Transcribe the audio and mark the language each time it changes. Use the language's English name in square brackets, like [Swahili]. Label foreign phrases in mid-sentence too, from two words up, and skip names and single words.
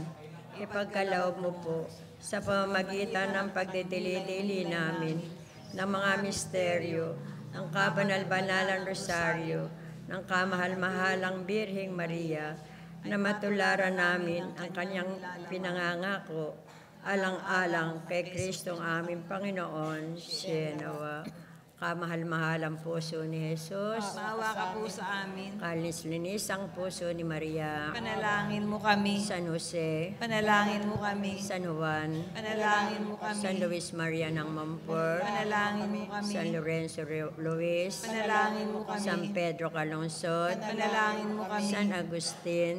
[Filipino] Ipagkaloob mo po sa pamamagitan ng pagdidili-dili namin ng mga misteryo ng kabanal-banalang rosaryo ng kamahal-mahalang Birheng Maria, na matularan namin ang kanyang pinangangako alang-alang kay Kristong aming Panginoon, siya nawa. Kamahal-mahalang puso ni Jesus, Maawa ka po sa amin. kalinis-linis ang puso ni Maria, Panalangin mo kami. San Jose, Panalangin mo kami. San Juan, Panalangin mo kami. San Luis Maria ng Montfort, Panalangin mo kami. San Lorenzo Luis, Panalangin mo kami. San Pedro Calungsod, Panalangin mo kami. San Agustin,